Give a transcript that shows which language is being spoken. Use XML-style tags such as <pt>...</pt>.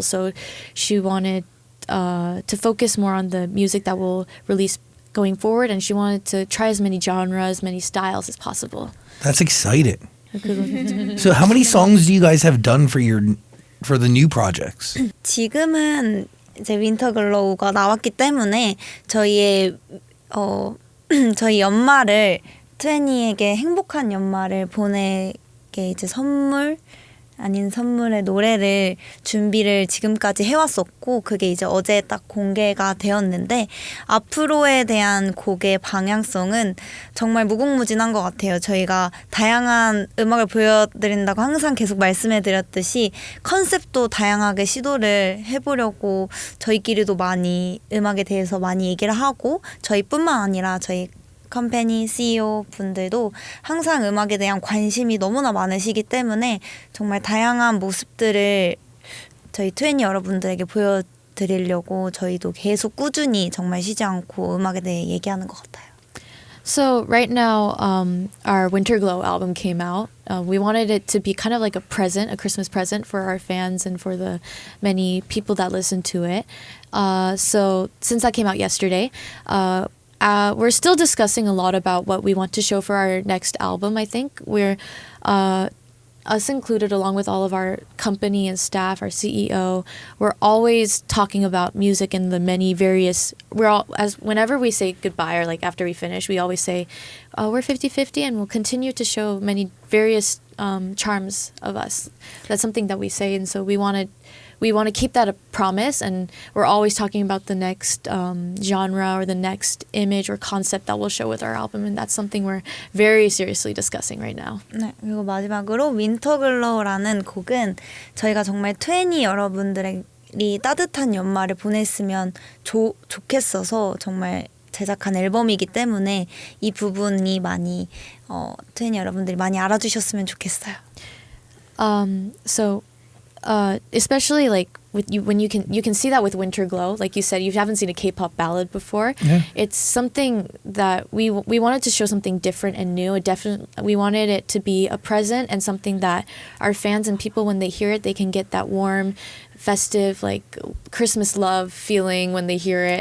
<en>So she wanted to focus more on the music that we'll release going forward, and she wanted to try as many genres, many styles as possible. That's exciting. So how many songs do you guys have done for the new projects?</en> <ko>지금은 이제 윈터글로우가 나왔기 때문에 저희 연말을 트웬니에게 행복한 연말을 보내게 이제 선물 아닌 선물의 노래를 준비를 지금까지 해왔었고 그게 이제 어제 딱 공개가 되었는데 앞으로에 대한 곡의 방향성은 정말 무궁무진한 것 같아요. 저희가 다양한 음악을 보여드린다고 항상 계속 말씀해드렸듯이 컨셉도 다양하게 시도를 해보려고 저희끼리도 많이 음악에 대해서 많이 얘기를 하고 저희뿐만 아니라 저희 컴퍼니 CEO 분들도 항상 음악에 대한 관심이 너무나 많으시기 때문에 정말 다양한 모습들을 저희 트웬니 여러분들에게 보여드리려고 저희도 계속 꾸준히 정말 쉬지 않고 음악에 대해 얘기하는 것 같아요.</ko> <en>So right now, our Winter Glow album came out. We wanted it to be kind of like a Christmas present for our fans and for the many people that listen to it. So since that came out yesterday, we're still discussing a lot about what we want to show for our next album. I think we're us included, along with all of our company and staff, our CEO, we're always talking about music in the many various. Whenever we say goodbye or like after we finish, we always say we're 50-50 and we'll continue to show many various charms of us. That's something that we say, and so we want to keep that a promise, and we're always talking about the next genre or the next image or concept that we'll show with our album, and that's something we're very seriously discussing right now.</en> <ko>네, 그리고 마지막으로 윈터글로우라는 곡은 저희가 정말 20 여러분들이 따뜻한 연말을 보냈으면 좋겠어서 정말 제작한 앨범이기 때문에 이 부분이 많이 20 여러분들이 많이 알아주셨으면 좋겠어요.</ko> <en>So especially like with you when you can see that with Winter Glow, like you said, you haven't seen a K-pop ballad before. Yeah. It's something that we wanted to show something different and new. We wanted it to be a present and something that our fans and people, when they hear it, they can get that warm, festive, like Christmas love feeling when they hear it.</en>